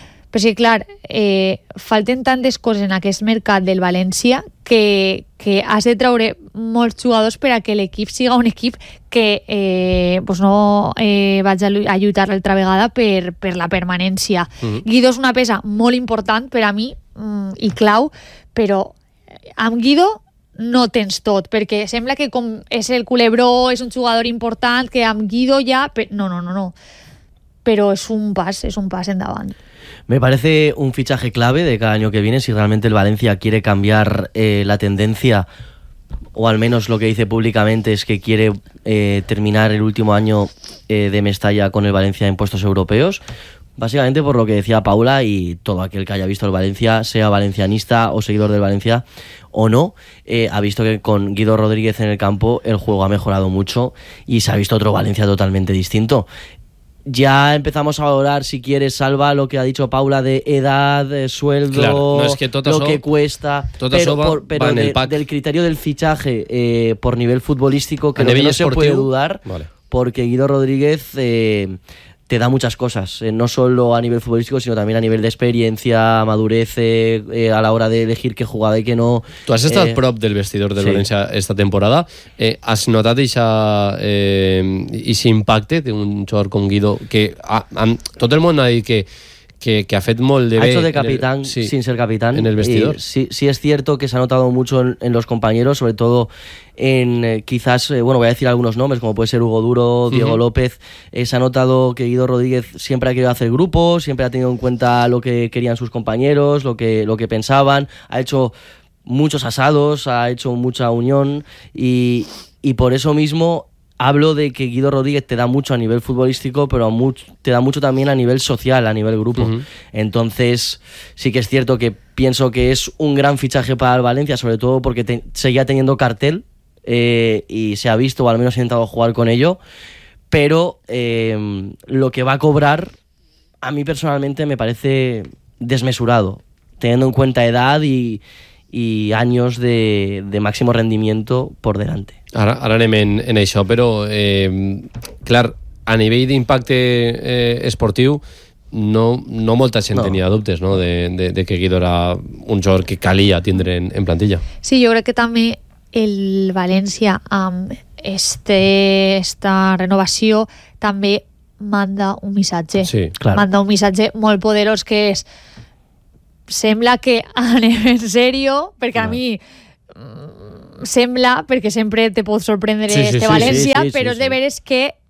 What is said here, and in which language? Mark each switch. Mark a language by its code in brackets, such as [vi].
[ca] Però sí, clar, falten tantes coses en aquest mercat del València que has de traure molts jugadors per a que l'equip siga un equip que pues no vaig a lluitar l'altra vegada per la permanència. Guido és una peça molt important per a mi i clau, però amb Guido no tens tot, perquè sembla que com és el culebró, és un jugador important, que amb Guido ja... No. Però és un pas endavant. [es] Me parece un fichaje clave de cada año que viene si realmente el Valencia quiere cambiar la tendencia, o al menos lo que dice públicamente es que quiere terminar el último año de Mestalla con el Valencia en puestos europeos. Básicamente por lo que decía Paula y todo aquel que haya visto el Valencia, sea valencianista o seguidor del Valencia o no, ha visto que con Guido Rodríguez en el campo el juego ha mejorado mucho y se ha visto otro Valencia totalmente distinto. Ya empezamos a valorar, si quieres, Salva, lo que ha dicho Paula de edad, de sueldo, claro. No, es que lo que cuesta. Pero del criterio del fichaje por nivel futbolístico, creo que no se puede dudar, vale. porque Guido Rodríguez te da muchas cosas, no solo a nivel futbolístico, sino también a nivel de experiencia, madurez, a la hora de elegir qué jugada y qué no. [ca] Tú has estado prop del vestidor del Valencia esta temporada. ¿Has notat esa, ese impacte de un jugador con Guido? Que tot el món ha dit que ha fet molt de [es] bé. Ha hecho de capitán sin ser capitán. En el vestidor. Sí, es cierto que se ha notado mucho en los compañeros, sobre todo en quizás, voy a decir algunos nombres, como puede ser Hugo Duro, Diego López. Se ha notado que Guido Rodríguez siempre ha querido hacer grupo, siempre ha tenido en cuenta lo que querían sus compañeros, lo que pensaban. Ha hecho muchos asados, ha hecho mucha unión y por eso mismo hablo de que Guido Rodríguez te da mucho a nivel futbolístico, pero te da mucho también a nivel social, a nivel grupo. Entonces, sí que es cierto que pienso que es un gran fichaje para el Valencia, sobre todo porque seguía teniendo cartel y se ha visto, o al menos ha intentado jugar con ello. Pero lo que va a cobrar, a mí personalmente me parece desmesurado, teniendo en cuenta edad y años de máximo rendimiento por delante. [ca] Ara anem en això, però clar, a nivell d'impacte esportiu no molta gent tenia dubtes, no? de que Guido era un jugador que calia tindre en plantilla. Sí, jo crec que també el València amb esta renovació també manda un missatge. Sí, clar. Manda un missatge molt poderós, que és: sembla que anem en sèrio, perquè a mi sembla, perquè sempre te pot sorprendre València, però el deber és que